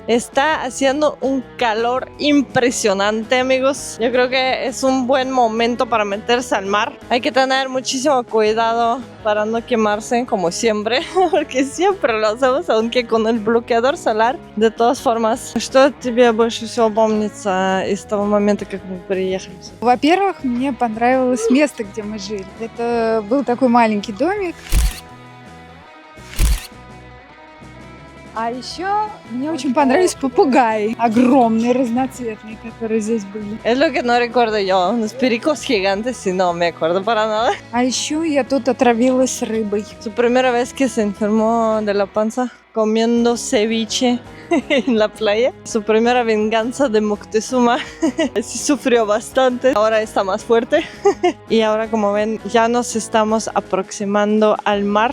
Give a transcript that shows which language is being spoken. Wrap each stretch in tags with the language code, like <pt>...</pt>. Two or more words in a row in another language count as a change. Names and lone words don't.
<es>Está haciendo un calor impresionante, amigos. Yo creo que es un buen momento para meterse al mar. Hay que tener muchísimo cuidado para no quemarse, como siempre, porque siempre lo hacemos, aunque con el bloqueador solar. De todas formas,</es> <ru>что тебе больше всего помнится из того момента, как мы приехали? Во-первых, мне понравилось место, где мы жили. Это был такой маленький домик. А еще мне очень понравились попугаи. Огромные, разноцветные, которые здесь были.</ru> <es>Es lo que no recuerdo yo, unos pericos gigantes y no me acuerdo para nada.</es> <ru>А еще я тут отравилась рыбой.</ru> <es>Su primera vez que se enfermó de la panza comiendo ceviche en la playa. Su primera venganza de Moctezuma. Sí sufrió bastante. Ahora está más fuerte. Y ahora, como ven, ya nos estamos aproximando al mar.</es>